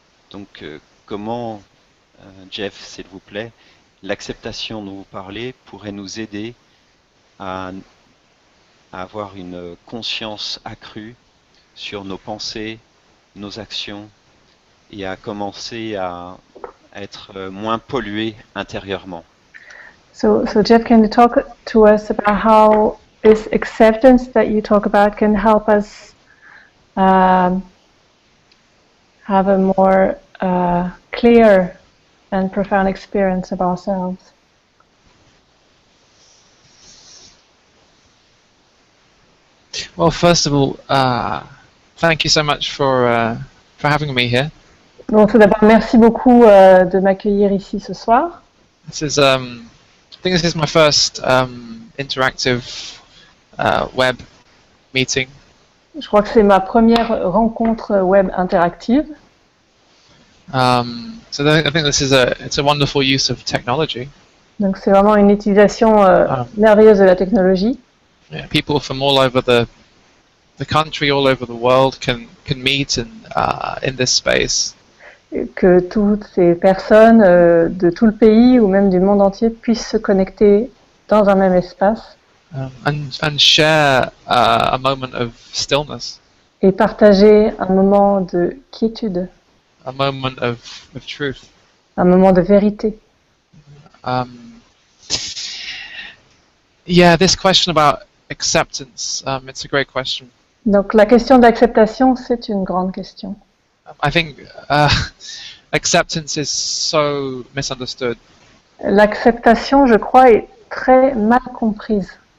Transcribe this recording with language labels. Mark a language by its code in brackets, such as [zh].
[fr] Donc comment, Jeff, s'il vous plaît, l'acceptation dont vous parlez pourrait nous aider à avoir une conscience accrue sur nos pensées, nos actions et à commencer à être moins pollués intérieurement. [en] So Jeff, can you talk to us about how this acceptance that you talk about can help us have a more clear and profound experience of ourselves? Well, first of all, thank you so much for having me here. [fr] Bon, tout d'abord, merci beaucoup de m'accueillir ici ce soir. [en] This is, I think this is my first interactive web meeting. [fr] Je crois que c'est ma première rencontre web interactive. [en] So I think this is it's a wonderful use of technology. [fr] Donc c'est vraiment une utilisation merveilleuse de la technologie. [en] Yeah, people from all over the the country all over the world can meet in this space. [fr] Que toutes ces personnes de tout le pays ou même du monde entier puissent se connecter dans un même espace [en] And share a moment of stillness, [fr] et partager un moment de quiétude, [en] a moment of truth. [fr] un moment de vérité. [en] Yeah, this question about acceptance, it's a great question. [fr] Donc la question de l'acceptation, c'est une grande question. [en] I think acceptance is so misunderstood. [fr] L'acceptation, je crois, est très mal comprise.